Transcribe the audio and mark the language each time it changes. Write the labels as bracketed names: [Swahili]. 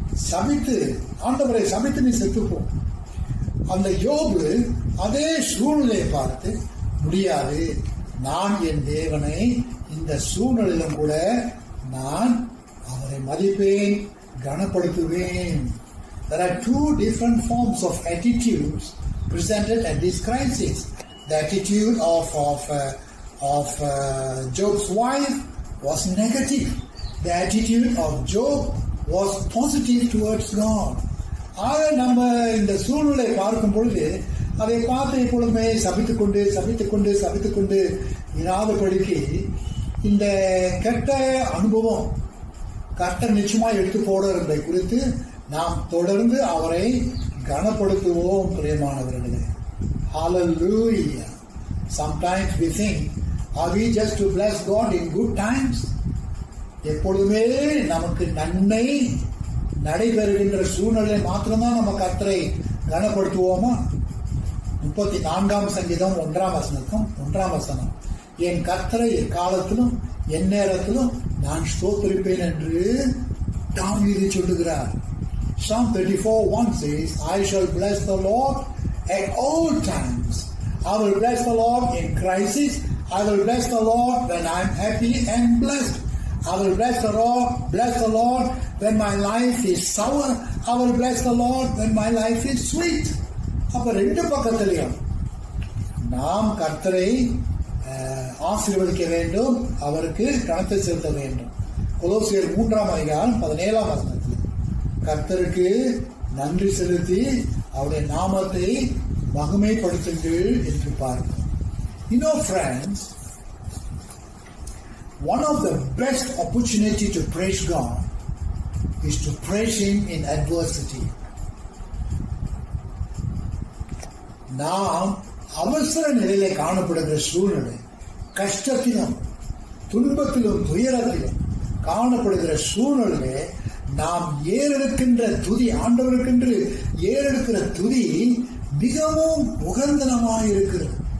[Tamil] சபித்து, ஆண்டவரை சபித்து நீ செத்துப்போம். அந்த யோபு அதே சூழ்நிலையை பார்த்து, முடியாது, நான் என் தேவனை இந்த சூழ்நிலையிலும் கூட நான் அவரை மதிப்பேன், கனப்படுத்துவேன். [English] There are two different forms of attitudes presented at this crisis. The attitude of Job's wife was negative. The attitude of Job was positive towards God. [Tamil] ஆக நம்ம இந்த சூழ்நிலை பார்க்கும் பொழுது அதை பார்த்து எப்பொழுதுமே சபித்துக்கொண்டு இராதபடிக்கு இந்த கெட்ட அனுபவம் கர்த்தர் நிச்சயமா எடுத்து போடுறதை குறித்து நாம் தொடர்ந்து அவரை கனப்படுத்துவோம். பிரியமானவர்களே, Hallelujah. [English] Sometimes we think, are we just to bless God in good times? [Tamil] எப்பொழுதுமே நமக்கு நன்மை நடைபெறுகின்ற சூழ்நிலை மாத்திரம்தான் நம்ம கர்த்தரை கனப்படுத்துவோமா? 34 சங்கீதம் 1 வசனம், என் கர்த்தரை எக்காலத்திலும் என் நேரத்திலும் நான் ஸ்தோத்திரிப்பேன் என்று தாவீது சொல்லுகிறார். [English] Psalm 34:1 says, I shall bless the Lord at all times. I will bless the Lord in crisis. I will bless the Lord when I am happy and blessed. I will bless the Lord when my life is sour. I will bless the Lord when my life is sweet. [Tamil] அப்ப ரெண்டு பக்கத்திலையும் நாம் கர்த்தரை ஆசீர்வதிக்க வேண்டும், அவருக்கு கணத்தை செலுத்த வேண்டும். கொலோசியர் 3:17 கர்த்தருக்கு நன்றி செலுத்தி அவருடைய நாமத்தை மகிமைப்படுத்துங்கள் என்று பார்க்கிறோம். [English] You know, friends, one of the best opportunity to praise God is to praise Him in adversity. [Tamil] நாம் அவசர நிலையிலே காணப்படுகிற சூழ்நிலை, கஷ்டத்திலும் துன்பத்திலும் துயரத்திலும் காணப்படுகிற சூழ்நிலை நாம் ஏறெடுக்கின்ற துதி, ஆண்டவருக்கென்று ஏறெடுக்கிற துதி மிகவும் உகந்தனமாயிருக்கிறது.